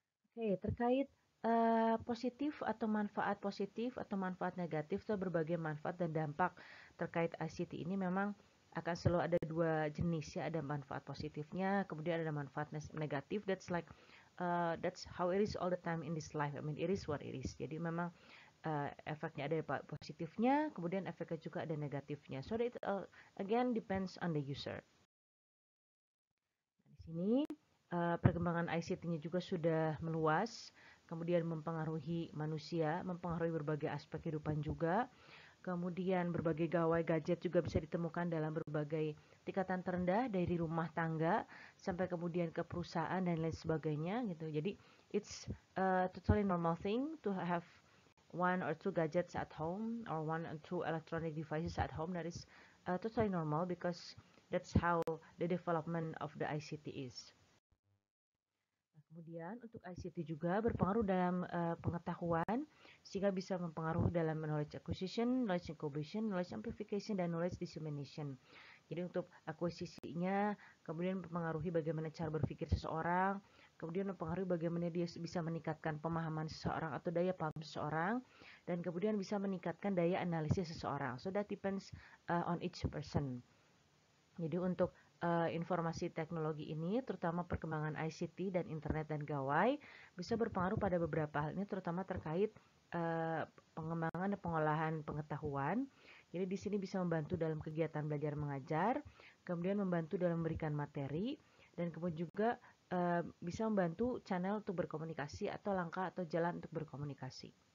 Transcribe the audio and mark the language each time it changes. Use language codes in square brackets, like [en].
[id] Oke, terkait positif atau manfaat negatif, atau berbagai manfaat dan dampak terkait ICT ini memang akan selalu ada dua jenis ya, ada manfaat positifnya, kemudian ada manfaat negatif. [en] That's how it is all the time in this life. I mean, it is what it is. [id] Jadi memang efeknya ada positifnya, kemudian efeknya juga ada negatifnya. [en] So it again depends on the user. [id] Di sini perkembangan ICT-nya juga sudah meluas, kemudian mempengaruhi manusia, mempengaruhi berbagai aspek kehidupan juga. Kemudian berbagai gawai gadget juga bisa ditemukan dalam berbagai tingkatan terendah, dari rumah tangga sampai kemudian ke perusahaan dan lain sebagainya gitu. Jadi [en] it's a totally normal thing to have one or two gadgets at home or one or two electronic devices at home. That is totally normal because that's how the development of the ICT is. [id] Kemudian untuk ICT juga berpengaruh dalam pengetahuan, sehingga bisa mempengaruhi dalam knowledge acquisition, knowledge incubation, knowledge amplification, dan knowledge dissemination. Jadi untuk akuisisinya, kemudian mempengaruhi bagaimana cara berpikir seseorang, kemudian mempengaruhi bagaimana dia bisa meningkatkan pemahaman seseorang atau daya paham seseorang, dan kemudian bisa meningkatkan daya analisis seseorang. [en] So that depends on each person. [id] Jadi untuk informasi teknologi ini, terutama perkembangan ICT dan internet dan gawai, bisa berpengaruh pada beberapa hal. Ini terutama terkait pengembangan dan pengolahan pengetahuan. Jadi di sini bisa membantu dalam kegiatan belajar mengajar, kemudian membantu dalam memberikan materi, dan kemudian juga bisa membantu channel untuk berkomunikasi atau langkah atau jalan untuk berkomunikasi.